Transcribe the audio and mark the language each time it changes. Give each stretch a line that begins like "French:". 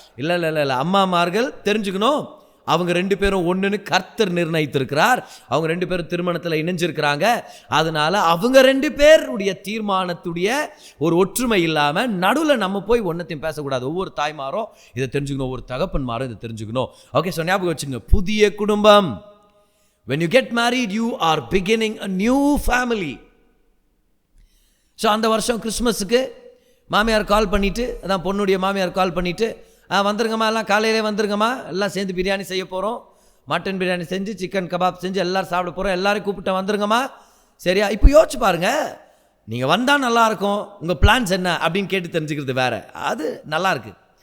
Tamil: இல்லை இல்லை இல்லை இல்லை, அம்மாமார்கள் தெரிஞ்சுக்கணும், அவங்க 2 பேரும் ஒன்றுன்னு கர்த்தர் நிர்ணயித்திருக்கிறார். அவங்க 2 பேரும் திருமணத்தில் இணைஞ்சிருக்கிறாங்க. அதனால அவங்க 2 பேருடைய தீர்மானத்துடைய ஒரு ஒற்றுமை இல்லாமல் நடுவில் நம்ம போய் ஒன்றத்தையும் பேசக்கூடாது. ஒவ்வொரு தாய்மாரும் இதை தெரிஞ்சுக்கணும், ஒவ்வொரு தகப்பன்மாரும் இதை தெரிஞ்சுக்கணும். ஓகே, ஸோ ஞாபகம் வச்சுங்க, புதிய குடும்பம்.
English: when you get married you are beginning a new family.
Tamil: So அந்த வருஷம் கிறிஸ்மஸுக்கு மாமியார் கால் பண்ணிவிட்டு, அதான் பொண்ணுடைய மாமியார் கால் பண்ணிவிட்டு, வந்துருங்கம்மா, எல்லாம் காலையிலே வந்துருங்கம்மா, எல்லாம் சேர்ந்து பிரியாணி செய்ய போகிறோம், மட்டன் பிரியாணி செஞ்சு சிக்கன் கபாப் செஞ்சு எல்லோரும் சாப்பிட போகிறோம், எல்லோரும் கூப்பிட்டு வந்துருங்கம்மா. சரியா? இப்போ யோசிச்சு பாருங்கள், நீங்கள் வந்தால் நல்லாயிருக்கும், உங்கள் பிளான்ஸ் என்ன அப்படின்னு கேட்டு தெரிஞ்சுக்கிறது வேறு, அது நல்லாயிருக்கு.